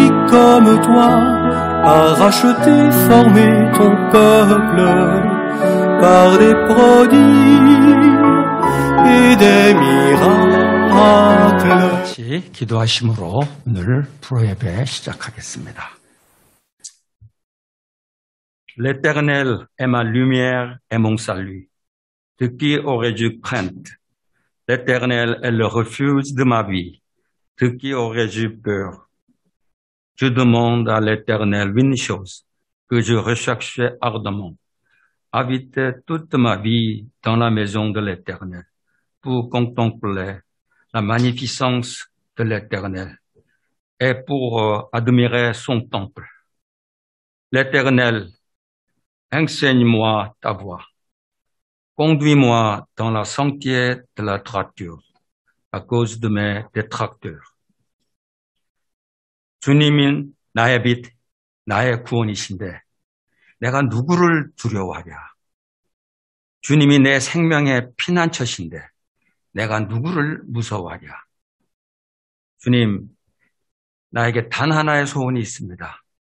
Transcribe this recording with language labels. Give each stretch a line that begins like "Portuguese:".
French: comme toi, a racheté, formé ton peuple par des prodiges et des miracles.
Korean: 같이 기도하심으로 오늘 프로예배 시작하겠습니다.
French: L'Éternel est ma lumière et mon salut. De qui aurais-je crainte? L'Éternel est le refuge de ma vie. De qui aurais-je peur? Je demande à l'Éternel une chose que je recherchais ardemment. Habiter toute ma vie dans la maison de l'Éternel pour contempler la magnificence de l'Éternel et pour admirer son temple. L'Éternel, enseigne-moi ta voie. Conduis-moi dans la sentier de la droiture à cause de mes détracteurs.
Korean: 주님은 나의 빛, 나의 구원이신데 내가 누구를 두려워하랴. 주님이 내 생명의 피난처신데 내가 누구를 무서워하랴. 주님, 나에게 단 하나의 소원이 있습니다.